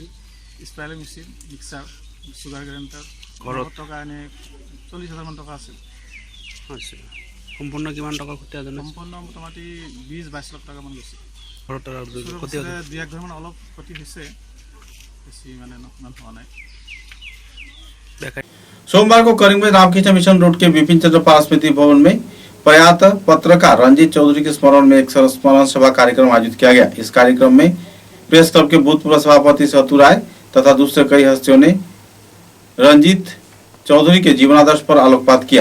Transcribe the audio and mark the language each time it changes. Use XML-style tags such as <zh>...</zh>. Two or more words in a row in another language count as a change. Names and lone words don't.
<en>sprayer machine, mixer, sugar grinder,</en> <as>ঘৰত টকা এনে 40,000 টকা আছিল। আচ্ছা, সম্পূৰ্ণ কিমান টকা ক্ষতি? সম্পূৰ্ণ মোটামুটি 20-22 লাখ টকামান গৈছে। ঘৰত 2-1 ঘৰমান অলপ ক্ষতি হৈছে, বেছি মানে ইমান হোৱা নাই।</as> <hi>सोमवार को करीमगंज रामकृष्ण मिशन रोड के विपिन चंद्रपाल स्मृति भवन में प्रयात पत्रकार रंजीत चौधरी के स्मरण में एक स्मरण सभा कार्यक्रम आयोजित किया गया। इस कार्यक्रम में प्रेस क्लब के भूतपूर्व सभापति सतु राय तथा दूसरे कई हस्तियों ने रंजीत चौधरी के जीवनादर्श पर आलोकपात किया।</hi>